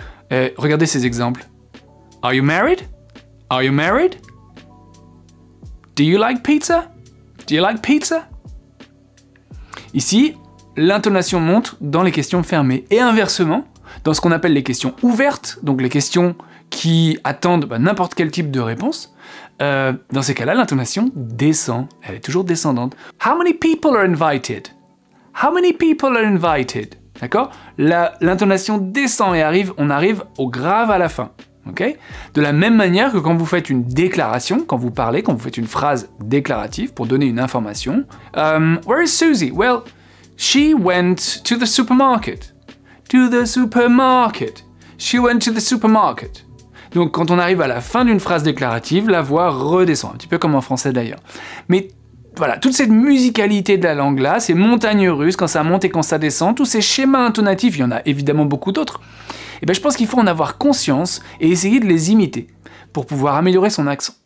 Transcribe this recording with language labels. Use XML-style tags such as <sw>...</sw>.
<fr>Regardez ces exemples.</fr> <en>Are you married? Are you married? Do you like pizza? Do you like pizza?</en> <fr>Ici, l'intonation monte dans les questions fermées. Et inversement, dans ce qu'on appelle les questions ouvertes, donc les questions qui attendent n'importe quel type de réponse, dans ces cas-là, l'intonation descend. Elle est toujours descendante.</fr> <en>How many people are invited? How many people are invited?</en> <fr>D'accord? L'intonation descend et on arrive au grave à la fin. Okay? De la même manière que quand vous faites une déclaration, quand vous parlez, quand vous faites une phrase déclarative pour donner une information.</fr> <en>Where is Susie? Well, she went to the supermarket. To the supermarket. She went to the supermarket.</en> <fr>Donc quand on arrive à la fin d'une phrase déclarative, la voix redescend, un petit peu comme en français d'ailleurs. Mais voilà, toute cette musicalité de la langue là, ces montagnes russes, quand ça monte et quand ça descend, tous ces schémas intonatifs, il y en a évidemment beaucoup d'autres, et je pense qu'il faut en avoir conscience et essayer de les imiter pour pouvoir améliorer son accent.</fr>